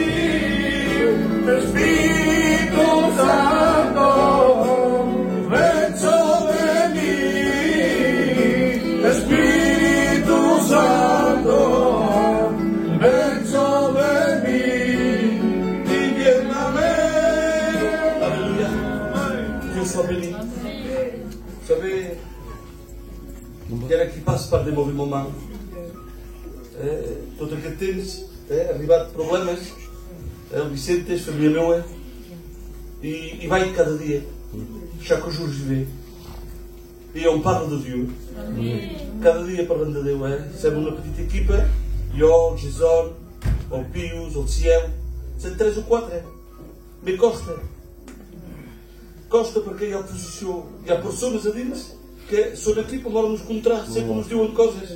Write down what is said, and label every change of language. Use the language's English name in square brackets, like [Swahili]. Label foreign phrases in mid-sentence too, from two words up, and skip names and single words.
[Spanish] Espíritu Santo, ven sobre mí. Espíritu Santo, ven sobre mí y lléname. [French] Alléluia. Dieu soit béni. Vous savez, il y en a qui passent par des mauvais moments. [Catalan] Tot aquest temps ha arribat problemes. El Vicente és família meua i vaig cada dia. [French] Chaque jour j'y vais. Et on parle de Dieu. [Catalan] Cada dia parlem de Déu, Som una petita equipa, jo, el Jason, el Pius, el Ciel, som 3 o 4, Me costa. Costa perquè hi ha oposició, hi ha persones a dins que són aquí per volen nos contrar, sempre nos diuen coses.